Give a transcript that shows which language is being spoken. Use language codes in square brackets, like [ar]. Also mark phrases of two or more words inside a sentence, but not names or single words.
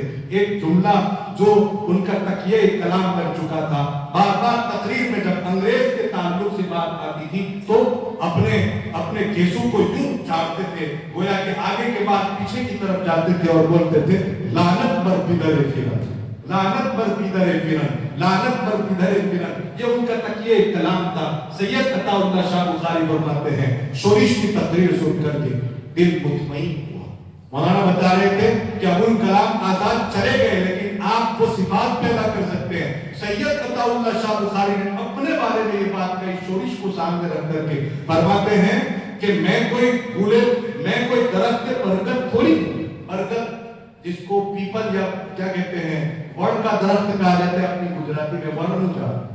[ur] ایک جملہ جو ان کا تکیہ کلام بن چکا تھا، بار بار تقریر میں جب انگریز کے تعلق سے بات آتی تھی تو اپنے گیسو کو یوں چاڑتے تھے گویا کہ آگے کے بعد پیچھے کی طرف جاتے تھے اور بولتے تھے [fa] لعنت بر پدر فرن، لعنت بر پدر فرن، لعنت بر پدر فرن۔ [ur] یہ ان کا تکیہ کلام تھا۔ سید عطا اللہ شاہ بخاری فرماتے ہیں شورش کی تقریر سن کر کے دل مطمئن ہوا۔ مولانا بتا رہے تھے کہ ابوالکلام آزاد چلے گئے لیکن آپ وہ صفات پیدا کر سکتے ہیں۔ سید عطا اللہ شاہ بخاری نے اپنے بارے میں یہ بات کہی شورش کو سامنے رکھ کر کے، فرماتے ہیں کہ میں کوئی درخت برگد تھوڑی ہوں، برگد جس کو پیپل یا کیا کہتے ہیں وڑ کا درخت کہا جاتا ہے اپنی گجراتی میں، وڑ